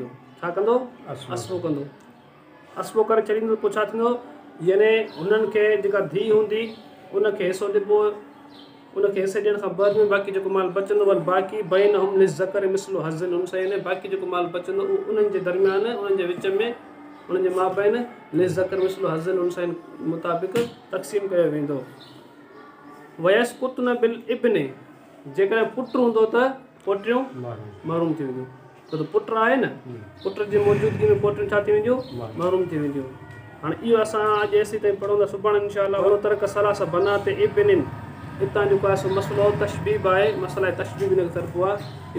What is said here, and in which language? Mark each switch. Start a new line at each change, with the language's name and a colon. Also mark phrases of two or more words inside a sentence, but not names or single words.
Sindhi: छा कंदो? असबो कंदो। असबो करे छॾींदो। पोइ छा थींदो? यानी हुननि खे जेका धीउ हूंदी उनखे हिसो ॾिबो, उनखे हिसे ॾियण खां बाद में बाक़ी जेको माल बचंदो
Arabic: وَالْبَاقِي بَيْنَهُمْ لِلذَّكَرِ مِثْلُ حَظِّ الْأُنْثَيَيْنِ,
Sindhi: बाक़ी जेको माल बचंदो उन्हनि जे दरमियान उन्हनि जे विच में उन्हनि जे माबैन
Arabic: لِلذَّكَرِ مِثْلُ حَظِّ الْأُنْثَيَيْنِ
Sindhi: मुताबिक़ तक़सीम कयो वेंदो।
Arabic: وَيَسْقُطْنَ بِالِابْنِ,
Sindhi: जेकॾहिं पुट हूंदो त पोटियूं महरूम थी वेंदियूं। छो त पुट आहे न, पुट जी मौजूदगी में पोटियूं छा थी वेंदियूं, महरूम थी वेंदियूं। हाणे इहो असां अॼु एसी ताईं पढ़ूं था, सुभाणे इंशाअल्लाह
Arabic: وَلَوْ تَرَكَ ثَلَاثَ بَنَاتِ ابْنٍ,
Sindhi: हितां जेको आहे सो मसइलो तशबीब आहे, मसइला तशबीब हिनखे तरफ़ो आहे।